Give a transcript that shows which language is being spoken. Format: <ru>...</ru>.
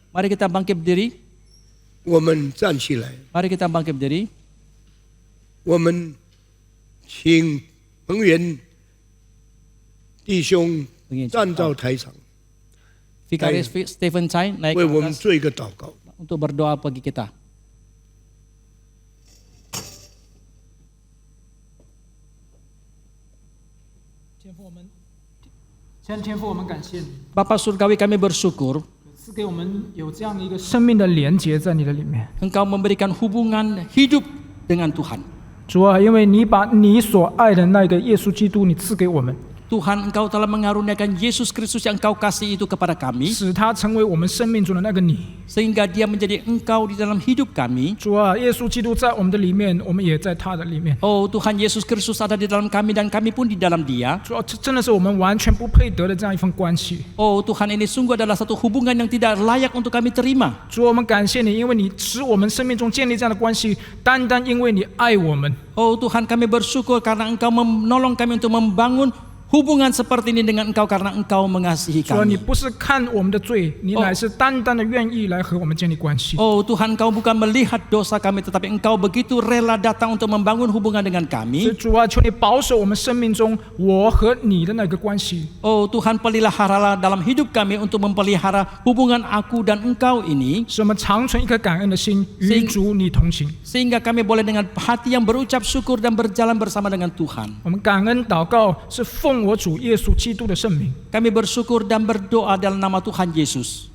<id>Mari kita bangkit berdiri.</id> <zh>我们站起来，</zh> <id>Mari kita bangkit berdiri.</id> <zh>我们请彭元弟兄站到台上，</zh> <id>Vikaris Stephen Chai naik</id> <zh>为</zh> <id>ke</id> <zh>我们</zh> <id>atas</id> <zh>做一个祷告。</zh> <id>untuk berdoa bagi kita.</id> <zh>天父，我们感谢你，</zh> <id>Bapa Surgawi, kami bersyukur</id> <zh>赐给我们有这样一个生命的连结在你的里面。</zh> <id>Engkau memberikan hubungan hidup dengan Tuhan.</id> <zh>主啊，因为你把你所爱的那个耶稣基督，你赐给我们，</zh> <id>Tuhan, Engkau telah mengaruniakan Yesus Kristus yang Engkau kasih itu kepada kami,</id> <zh>使他成为我们生命中的那个你。</zh> <id>sehingga Dia menjadi Engkau di dalam hidup kami.</id> <zh>主啊，耶稣基督在我们的里面，我们也在他的里面。</zh> <id>Oh Tuhan, Yesus Kristus ada di dalam kami dan kami pun di dalam Dia.</id> <zh>主啊，这真的是我们完全不配得的这样一份关系。</zh> <id>Oh Tuhan, ini sungguh adalah satu hubungan yang tidak layak untuk kami terima.</id> <zh>主啊，我们感谢你，因为你使我们生命中建立这样的关系，单单因为你爱我们。</zh> <id>Oh Tuhan, kami bersyukur karena Engkau menolong kami untuk membangun hubungan seperti ini dengan Engkau karena Engkau mengasihi</id> <zh>主啊，你</zh> <id>kami.</id> <zh>不是看我们的罪，你乃是单单的愿意来和我们建立关系。</zh> <id>Oh Tuhan, Engkau bukan melihat dosa kami, tetapi Engkau begitu rela datang untuk membangun hubungan dengan</id> <zh>所以</zh> <id>kami.</id> <zh>主啊，求你保守我们生命中我和你的那个关系。</zh> <id>Oh Tuhan, peliharalah dalam hidup kami untuk memelihara hubungan aku dan Engkau ini,</id> <zh>使我们常存一颗感恩的心，与主你同行。</zh> <id>sehingga kami boleh dengan hati yang berucap syukur dan berjalan bersama dengan Tuhan.</id> <zh>我们感恩祷告是奉我主耶稣基督的圣名，</zh> <id>Kami bersyukur dan berdoa dalam nama Tuhan Yesus.</id>